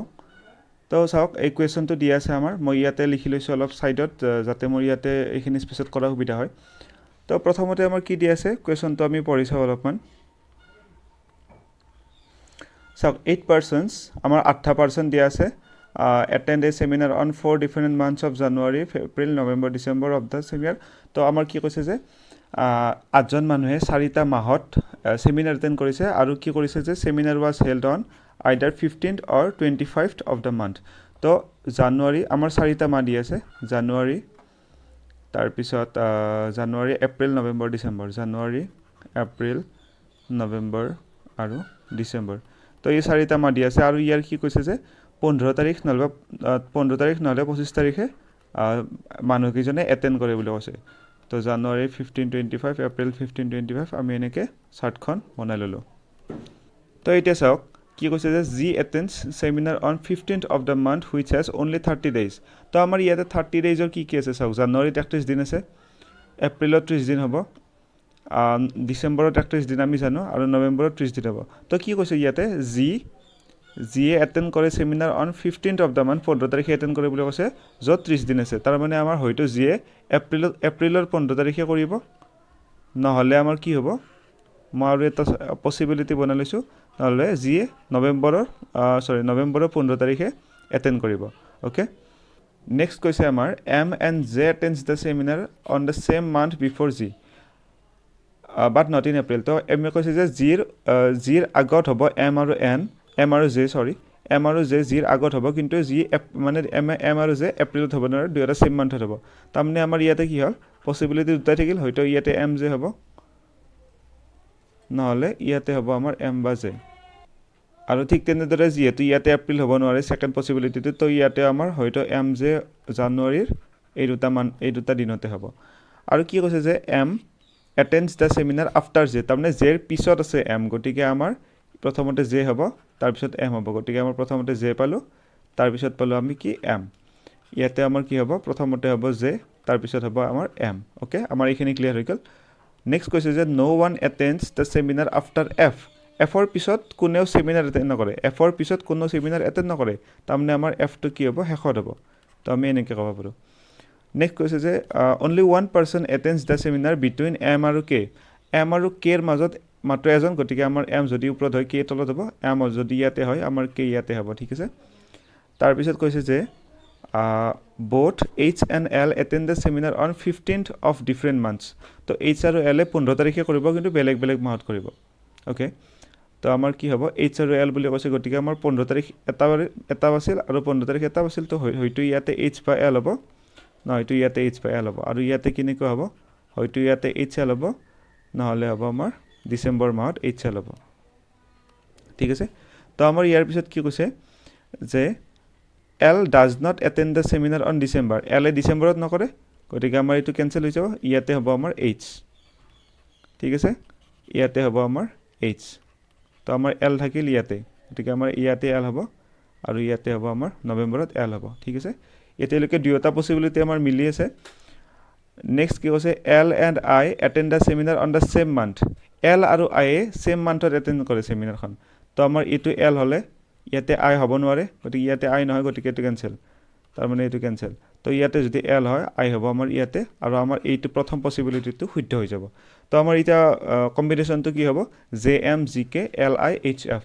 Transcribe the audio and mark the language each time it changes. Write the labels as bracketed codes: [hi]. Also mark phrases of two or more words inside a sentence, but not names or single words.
[as] তো চাওক এই কুৱেশ্যনটো দিয়া আছে আমাৰ, মই ইয়াতে লিখি লৈছোঁ অলপ ছাইডত যাতে মোৰ ইয়াতে এইখিনি স্পেচত কৰা সুবিধা হয়। তো প্ৰথমতে আমাৰ কি দিয়া আছে কুৱেশ্যনটো আমি পঢ়ি চাওঁ অলপমান। চাওক [en] 8 persons [as] আমাৰ 8% দিয়া আছে [en] attend a seminar on 4 different months of January, April, November, December of the same year. [as] তো আমাৰ কি কৈছে যে 8জন মানুহে 4টা মাহত সেমিনাৰ এটেণ্ড কৰিছে আৰু কি কৰিছে যে সেমিনাৰ [en] was held on either 15th or 25th of the month. [as] তো জানুৱাৰী আমাৰ 4টা মাহ দি আছে, জানুৱাৰী, তাৰপিছত জানুৱাৰী, এপ্ৰিল, নৱেম্বৰ, ডিচেম্বৰ, জানুৱাৰী, এপ্ৰিল, নৱেম্বৰ আৰু ডিচেম্বৰ। তো এই 4টা মাহ দি আছে আৰু ইয়াৰ কি কৈছে যে 15 তাৰিখ নহ'লে 25 তাৰিখে মানুহকেইজনে এটেণ্ড কৰে বুলি কৈছে। তো জানুৱাৰী 15-25, এপ্ৰিল 15-25 আমি এনেকৈ চাৰ্টখন বনাই ল'লোঁ। তো এতিয়া চাওক কি কৈছে যে [en] G attends seminar on 15th of the month which has only 30 days. [as] তো আমাৰ ইয়াতে 30 daysৰ কি আছে চাওক, জানুৱাৰীত 31 দিন আছে, এপ্ৰিলত 30 দিন হ'ব, ডিচেম্বৰত 31 দিন আমি জানো, আৰু নৱেম্বৰত 30 দিন হ'ব। তো কি কৈছে ইয়াতে যিয়ে এটেণ্ড কৰে [en] seminar on 15th of the month [as] 15 তাৰিখে এটেণ্ড কৰে বুলি কৈছে, য'ত 30 দিন আছে। তাৰমানে আমাৰ হয়তো যিয়ে এপ্ৰিলৰ 15 তাৰিখে কৰিব, নহ'লে আমাৰ কি হ'ব, মই আৰু এটা পচিবিলিটি বনাই লৈছোঁ, নহ'লে যিয়ে নৱেম্বৰৰ 15 তাৰিখে এটেণ্ড কৰিব। অ'কে, নেক্সট কৈছে আমাৰ [en] M and J attends the seminar on the same month before G but not in April. [as] তো M কৈছে যে জিৰ আগত হ'ব M আৰু J জিৰ আগত হ'ব, কিন্তু জি মানে M আৰু J এপ্ৰিলত হ'ব নোৱাৰে, দুয়োটা [en] same monthত [as] হ'ব। তাৰমানে আমাৰ ইয়াতে কি হ'ল, পচিবিলিটি দুটাই থাকিল, হয়তো ইয়াতে M J হ'ব, নহ'লে ইয়াতে হ'ব আমাৰ M বা J। আৰু ঠিক তেনেদৰে যিহেতু ইয়াতে এপ্ৰিল হ'ব নোৱাৰে ছেকেণ্ড পচিবিলিটিটো, তো ইয়াতে আমাৰ হয়তো M J জানুৱাৰীৰ এই দুটা দিনতে হ'ব। আৰু কি কৈছে যে [en] M attends the seminar after J, [as] তাৰমানে Jৰ পিছত আছে M, গতিকে আমাৰ প্ৰথমতে J হ'ব, তাৰপিছত M হ'ব। গতিকে আমাৰ প্ৰথমতে J পালোঁ, তাৰপিছত পালোঁ আমি কি M। ইয়াতে আমাৰ কি হ'ব, প্ৰথমতে হ'ব J, তাৰপিছত হ'ব আমাৰ M। অ'কে, আমাৰ এইখিনি ক্লিয়াৰ হৈ গ'ল। নেক্সট কৈছে যে [en] no one attends the seminar after F. [as] এফৰ পিছত কোনেও সেমিনাৰ এটেণ্ড নকৰে, এফৰ পিছত কোনো সেমিনাৰ এটেণ্ড নকৰে, তাৰমানে আমাৰ এফটো কি হ'ব, শেষত হ'ব। তো আমি এনেকৈ ক'ব পাৰোঁ। নেক্সট কৈছে যে [en] only one person attends the seminar between [as] M আৰু K. M আৰু Kৰ মাজত মাত্ৰ এজন, গতিকে আমাৰ M যদি ওপৰত হয় K তলত হ'ব, M যদি ইয়াতে হয় আমাৰ K ইয়াতে হ'ব। ঠিক আছে, তাৰপিছত কৈছে যে [en] both H and L attend the seminar on 15th of different months. [as] তো H আৰু L 15 তাৰিখে কৰিব, কিন্তু বেলেগ বেলেগ মাহত কৰিব। অ'কে, তো আমাৰ কি হ'ব, H আৰু L বুলি কৈছে, গতিকে আমাৰ 15 তাৰিখ এটা আছিল আৰু 15 তাৰিখ এটা আছিল, তো হয়তো ইয়াতে H বা L হ'ব, নহয়তো ইয়াতে H বা L হ'ব। আৰু ইয়াতে কেনেকুৱা হ'ব, হয়তো ইয়াতে HL হ'ব, নহ'লে হ'ব আমাৰ ডিচেম্বৰ মাহত HL হ'ব। ঠিক আছে, তো আমাৰ ইয়াৰ পিছত কি কৈছে যে [en] L does not attend the seminar on December. [as] L ডিচেম্বৰত নকৰে, গতিকে আমাৰ এইটো কেঞ্চেল হৈ যাব, ইয়াতে হ'ব আমাৰ H। ঠিক আছে, ইয়াতে হ'ব আমাৰ H। তো আমাৰ L থাকিল ইয়াতে, গতিকে আমাৰ ইয়াতে L হ'ব আৰু ইয়াতে হ'ব আমাৰ নৱেম্বৰত L হ'ব। ঠিক আছে, এতিয়ালৈকে দুয়োটা পচিবিলিটি আমাৰ মিলি আছে। নেক্সট কি কৈছে [en] L and I attend the seminar on the same month. [as] L আৰু I [en] same monthত [as] এটেণ্ড কৰে সেমিনাৰখন। তো আমাৰ এইটো L হ'লে ইয়াতে I হ'ব নোৱাৰে, গতিকে ইয়াতে I নহয়, গতিকে এইটো কেঞ্চেল, তাৰমানে এইটো কেঞ্চেল। তো ইয়াতে যদি L হয় I হ'ব আমাৰ ইয়াতে, আৰু আমাৰ এইটো প্ৰথম পচিবিলিটিটো শুদ্ধ হৈ যাব। তো আমাৰ এতিয়া কম্বিনেশ্যনটো কি হ'ব, JM GK LI HF।